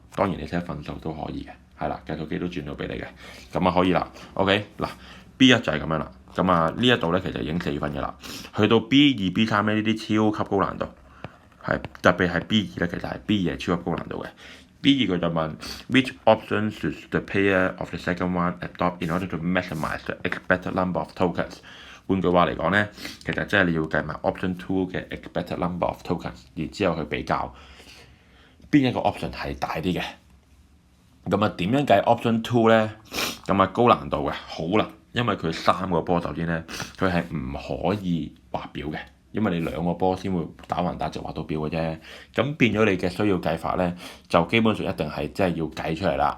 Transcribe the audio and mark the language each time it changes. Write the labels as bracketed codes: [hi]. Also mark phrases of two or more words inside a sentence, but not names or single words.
[yue] 當然你寫份數都可以嘅，係啦，計數機都轉到俾你嘅。咁啊可以啦。OK，嗱 B1 就係咁樣啦。咁啊呢一度咧其實已經4分嘅啦。去到 B2、B3咧呢啲超級高難度。係特別係 B2咧，其實係 B2係超級高難度嘅。B2佢就問 [en] which option should the payer of the second one adopt in order to maximize the expected number of tokens？ [yue] 換句話嚟講咧，其實即係你要計埋 option 2嘅 [en] expected number of tokens， [yue] 然之後去比較邊一個 option 係大啲嘅。咁啊點樣計 option 2咧？咁啊高難度嘅，好難，因為佢3個波首先咧，佢係唔可以畫表嘅。因為你2個波先會打橫打直畫到表嘅啫，咁變咗你嘅需要計法咧，就基本上一定係即係要計出嚟啦。